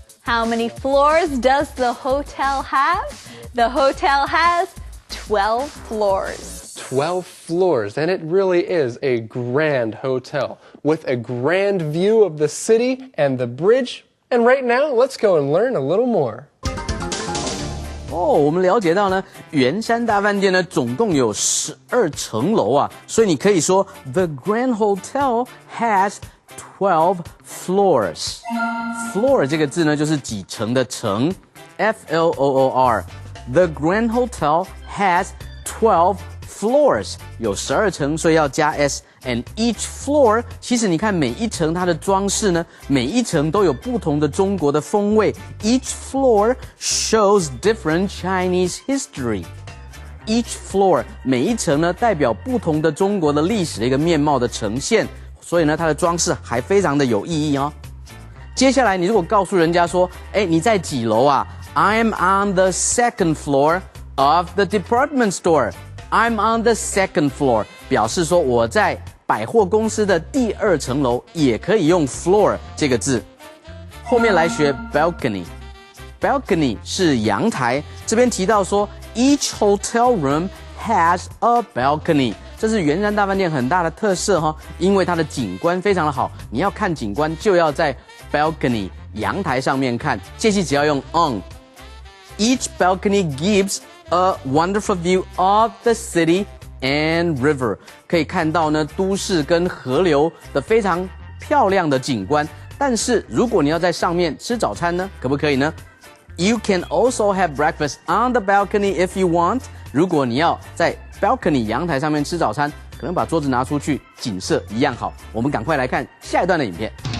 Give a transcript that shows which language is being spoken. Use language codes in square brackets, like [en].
[en] How many floors does the hotel have? The hotel has 12 floors. 12 floors, and it really is a grand hotel with a grand view of the city and the bridge. And right now, let's go and learn a little more. [zh] 我们了解到呢，圆山大饭店呢总共有12层楼啊，所以你可以说 [en] The Grand Hotel has 12 floors. [zh] Floor 这个字呢就是几层的层 ，F-L-O-O-R. [en] The Grand Hotel has 12 floors. [zh] 有12层，所以要加 s。 [en] And each floor， [zh] 其实你看每一层它的装饰呢，每一层都有不同的中国的风味。 [en] Each floor shows different Chinese history. Each floor [zh] 每一层呢代表不同的中国的历史的一个面貌的呈现，所以呢它的装饰还非常的有意义哦。接下来你如果告诉人家说，你在几楼啊？ [en] I'm on the second floor of the department store. I'm on the second floor， [zh] 表示说我在百货公司的第2层楼，也可以用 floor 这个字。后面来学 balcony。balcony 是阳台，这边提到说 [en] each hotel room has a balcony， [zh] 这是圆山大饭店很大的特色哈，因为它的景观非常的好，你要看景观就要在 balcony 阳台上面看，介系只要用 on。 [en] Each balcony gives a wonderful view of the city and river， [zh] 可以看到呢都市跟河流的非常漂亮的景观。但是如果你要在上面吃早餐呢，可不可以呢？ [en] You can also have breakfast on the balcony if you want。 [zh] 如果你要在 balcony 阳台上面吃早餐，可能把桌子拿出去，景色一样好。我们赶快来看下一段的影片。